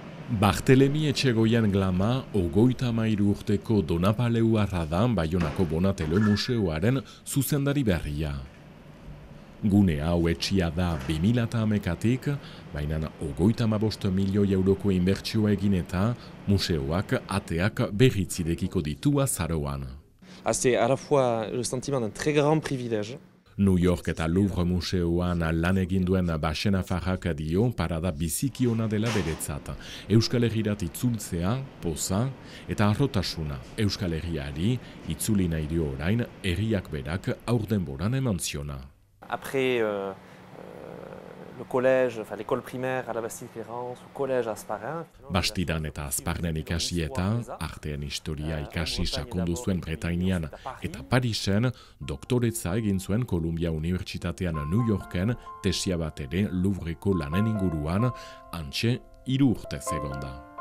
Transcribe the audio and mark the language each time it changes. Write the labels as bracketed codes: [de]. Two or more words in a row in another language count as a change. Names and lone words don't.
[eu] Bartelemi Etxegoian Glama, 33 urteko Donapaleuarra da Baionako Bonatelo Museoaren zuzendari berria. Gune hau etxia da 2011-tik, baina 35 milioi euroko inbertsioa egin eta museoak ateak berritzidekiko ditu azaroan. [fr] C'est à la fois le sentiment d'un très grand privilège. [eu] New York eta Louvre Museoan lan egin duen Baxenafarrak dio parada biziki ona dela beretzat. Euskal Herrirat itzultzea, poza eta harrotasuna. Euskal Herriari itzuli nahi dio orain herriak berak aurdenboran eman ziona. [fr] Après le collège, enfin l'école primaire à la Bastille-Clérance, le collège à Asparin. [eu] Bastidan eta Azparnen ikasi eta artean historia ikasi sakondu zuen Bretainian eta Parisen doktoretza egin zuen Columbia Unibertsitatean New Yorken tesia bat ere Louvreko lanen inguruan hantxe 3 urtez egonda.